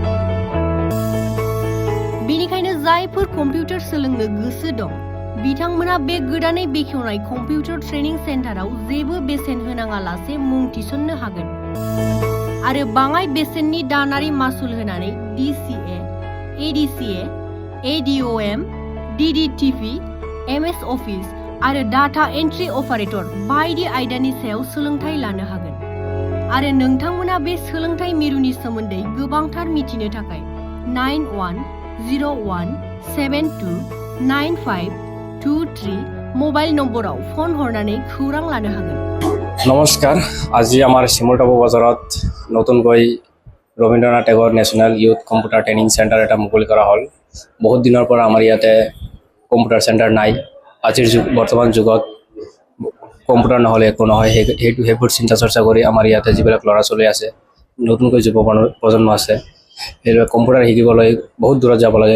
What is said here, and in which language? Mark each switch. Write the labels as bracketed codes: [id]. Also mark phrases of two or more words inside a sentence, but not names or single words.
[brx] बेनिखायनो जायफोर कम्पिउटार सोलोंनो गोसो दं बिथांमोना बे गोदानै बेखेवनाय [en] computer training [brx] सेन्टाराव जेबो बेसेन होनाङालासे मुं थिसननो हागोन आरो बाङाय बेसेननि दानारि मासुल होनानै DCA, ADCA, ADOM, DDTP, MS अफिस आरो [en] data entry operator [brx] बायदि आयदानि सायाव सोलोंथाइ लानो हागोन। आरो नोंथांमोना बे सोलोंथाइ मिरुनि सोमोन्दै गोबांथार मिथिनो थाखाय 9101729523 मोबाइल नम्बराव फन हरनानै खौरां लानो हागोन। नमस्कार, [as] আজি আমাৰ সিমুলটাফু বাজাৰত নতুনকৈ ৰবীন্দ্ৰনাথ টেগৰ নেশ্যনেল ইউথ কম্পিউটাৰ ট্ৰেইনিং চেণ্টাৰ এটা মুকলি কৰা হ'ল। বহুত দিনৰ পৰা আমাৰ ইয়াতে [en] computer centre [as] নাই। আজিৰ বৰ্তমান যুগত কম্পিউটাৰ নহ'লে একো নহয়। সেইবোৰ চিন্তা চৰ্চা কৰি আমাৰ ইয়াতে যিবিলাক ল'ৰা ছোৱালী আছে, নতুনকৈ যুৱ প্ৰজন্ম আছে, সেইবিলাক কম্পিউটাৰ শিকিবলৈ বহুত দূৰত যাব লাগে।